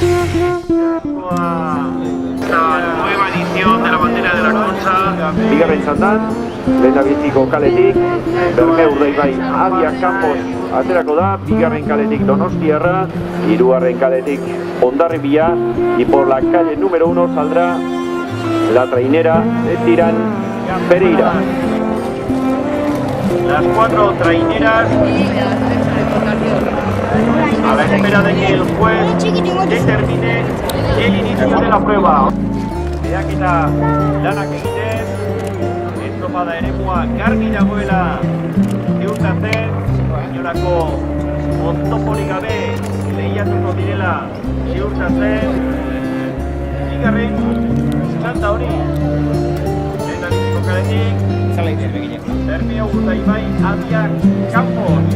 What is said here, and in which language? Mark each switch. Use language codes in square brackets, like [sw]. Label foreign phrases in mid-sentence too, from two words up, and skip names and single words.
[es] Nueva edición de la bandera de la Concha. [eu] Bigarren txandan, lehendabiziko kaletik, Bermeo Urdaibai Abia Campos aterako da, bigarren kaletik Donostiarra, hirugarren kaletik Hondarribia, [es] y por la calle número 1 saldrá la trainera de Tirán Pereira. Las 4 traineras a la espera de que el juez determine el inicio de la prueba. [eu] Eta lanak egiten, estropada eremua garbi dagoela ziurtatzen, inolako oztoporik gabe lehiatuko direla ziurtatzen. Bigarren txanda hori, lehendabiziko kaletik, Bermeo Urdaibai Abia Campos.